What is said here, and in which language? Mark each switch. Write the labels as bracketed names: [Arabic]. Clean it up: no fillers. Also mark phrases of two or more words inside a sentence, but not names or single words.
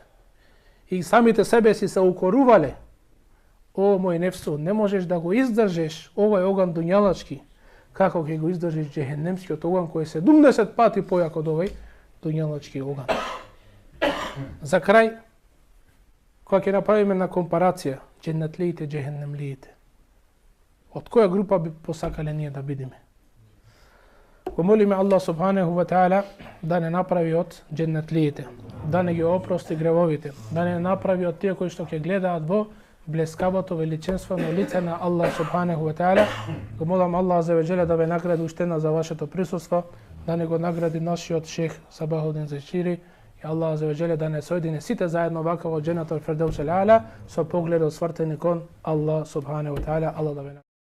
[Macedonian] И самите себе си се укорувале. О, мој нефсу, не можеш да го издржиш овај оган дуњалачки, како ќе го издржиш џехеннемскиот оган кој е 70 пати појак од овај дуњалачки оган. За крај, кога ќе направиме на компарација џеннетлиите, џехеннемлиите, од која група би посакале ние да бидеме? Го молиме Аллах [Arabic] سبحانه وتعالى [Macedonian] да не направи од џеннетлиите, да не ги опрости гревовите, да не направи од тие кои што ќе гледаат во блескавото величинствено лице на Аллах [Arabic] سبحانه وتعالى. [Macedonian] Го молам Аллах [Arabic] عز وجل [Macedonian] да ве награди уштена за вашето присуство, да не го награди нашиот шех Сабахудин Зешири и Аллах аза ва џеле да не соедини сите заедно вака во [Arabic] جنة الفردوس الأعلى [Macedonian] со погледот свртени кон Аллах [Arabic] سبحانه وتعالى. [Macedonian] Аллах да ве